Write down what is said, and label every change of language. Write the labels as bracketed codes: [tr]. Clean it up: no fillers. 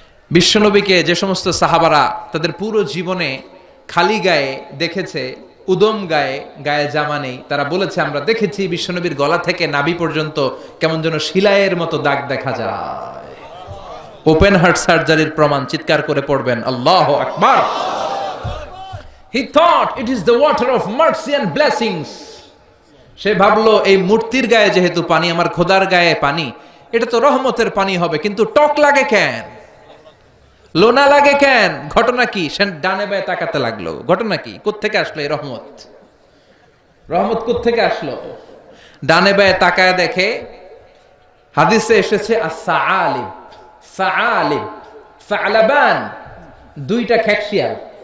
[bn] বিশ্বনবীকে যে সমস্ত সাহাবারা তাদের পুরো জীবনে খালি গায়ে দেখেছে, উদম গায়ে, গায়ে জামা নেই, তারা বলেছে আমরা দেখেছি বিশ্বনবীর গলা থেকে নাভি পর্যন্ত কেমন যেন শিলায়ের মতো দাগ দেখা যায়। ওপেন হার্ট সার্জারির প্রমাণ চিৎকার করে পড়বেন [ar] আল্লাহু আকবার। [en] He thought it is the water of mercy and blessings. [bn] সে ভাবলো এই মূর্তির গায়ে যেহেতু পানি, আমার খোদার গায়ে পানি, এটা তো রহমতের পানি হবে, কিন্তু টক লাগে কেন, লোনা লাগে কেন? ঘটনা কি? সে ডানে বায়ে তাকাতে লাগলো, ঘটনা কি, কোত্থেকে আসলো এই রহমত? রহমত কোত্থেকে আসলো? ডানে বায়ে তাকায় দেখে হাদিসে এসেছে as-sa'alib, sa'alib, সা'লাবান, দুইটা খেকশিয়াল।